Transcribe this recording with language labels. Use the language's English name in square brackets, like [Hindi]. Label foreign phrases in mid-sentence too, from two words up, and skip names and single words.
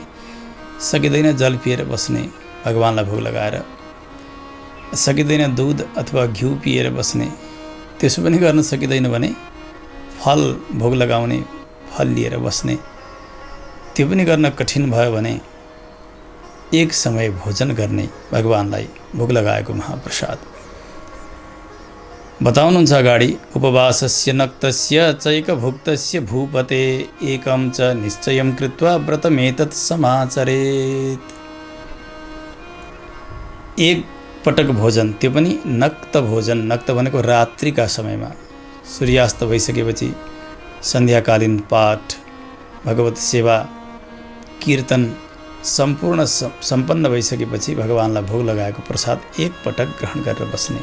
[Nepali] सकिँदैन जल पिएर बस्ने भगवानलाई भोग लगाएर, सकिँदैन दुध अथवा घिउ पिएर बस्ने, त्यसो पनि गर्न सकिँदैन भने फल भोग लगाउने, फल लिएर बस्ने, त्यो पनि गर्न कठिन भयो भने एक समय भोजन गर्ने भगवानलाई भोग लगाएको महाप्रसाद बताउनुहुन्छ अगाडि। [Sanskrit] उपवासस्य नक्तस्य चैकभुक्तस्य भूपते एकं च निश्चयं कृत्वा व्रतमेतत् समाचरेत्। [Nepali] एक पटक भोजन, त्यो पनि नक्त भोजन। नक्त भनेको रात्रिका समयमा, सूर्यास्त भइसकेपछि सन्ध्याकालीन पाठ, भगवत सेवा, कीर्तन सम्पूर्ण सम्पन्न भइसकेपछि भगवानलाई भोग लगाएको प्रसाद एक पटक ग्रहण गरेर बस्ने।